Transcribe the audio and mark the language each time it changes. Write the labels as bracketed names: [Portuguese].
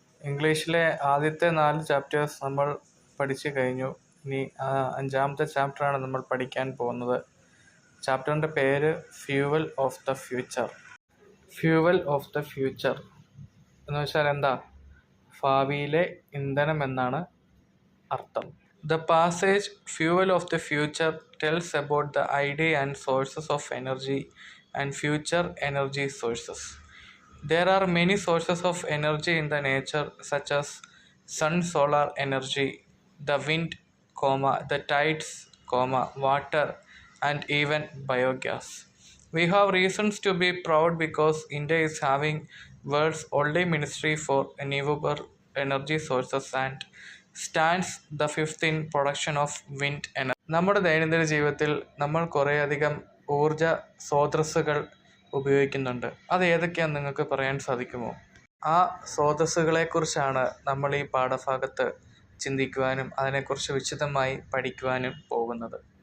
[Malayalam] ഇംഗ്ലീഷിലെ ആദ്യത്തെ 4 ചാപ്റ്റേഴ്സ് നമ്മൾ പഠിച്ചു കഴിഞ്ഞു. ഇനി അഞ്ചാമത്തെ ചാപ്റ്ററാണ് നമ്മൾ പഠിക്കാൻ പോകുന്നത്. ചാപ്റ്ററിൻ്റെ പേര് fuel of the future. Fuel of the future എന്ന് വെച്ചാൽ എന്താ? ഭാവിയിലെ ഇന്ധനം എന്നാണ് അർത്ഥം. [English] The passage Fuel of the Future tells about the idea and sources of energy and future energy sources. There are many sources of energy in the nature such as sun, solar energy, the wind, the tides, water, and even biogas. We have reasons to be proud because India is having world's only ministry for renewable energy sources and stands the fifth in production of wind energy. [Malayalam] നമ്മുടെ ദൈനംദിന ജീവിതത്തിൽ നമ്മൾ കുറേയധികം ഊർജ സ്രോതസ്സുകൾ ഉപയോഗിക്കുന്നുണ്ട്. അത് ഏതൊക്കെയാണെന്ന് നിങ്ങൾക്ക് പറയാൻ സാധിക്കുമോ? ആ സ്രോതസ്സുകളെക്കുറിച്ചാണ് നമ്മൾ ഈ പാഠഭാഗത്ത് ചിന്തിക്കുവാനും അതിനെക്കുറിച്ച് വിശദമായി പഠിക്കുവാനും പോകുന്നത്.